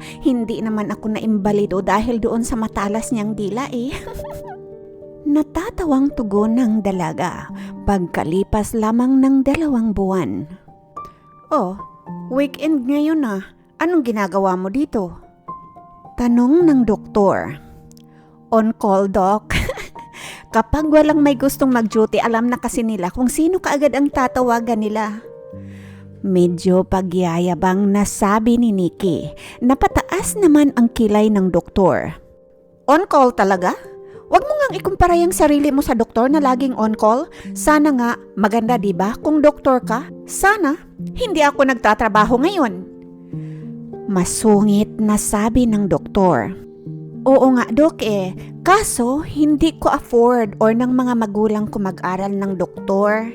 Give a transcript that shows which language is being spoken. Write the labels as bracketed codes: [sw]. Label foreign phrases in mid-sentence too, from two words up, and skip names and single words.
[tl] Hindi naman ako naimbalido dahil doon sa matalas niyang dila eh. Natatawang tugon ng dalaga pagkalipas lamang ng 2 buwan. Oh, weekend ngayon na. Anong ginagawa mo dito? Tanong ng doktor. [en] On call, Doc. [tl] Kapag walang may gustong mag-duty, alam na kasi nila kung sino kaagad ang tatawagan nila. Medyo pagyayabang na sabi ni Nikki. Napataas naman ang kilay ng doktor. [en] On call [tl] talaga? Huwag mo ngang ikumpara yung sarili mo sa doktor na laging [en] on call. [tl] Sana nga, maganda diba kung doktor ka? Sana, hindi ako nagtatrabaho ngayon. Masungit na sabi ng doktor. Oo nga Dok eh, kaso hindi ko afford or ng mga magulang ko mag-aral ng doktor.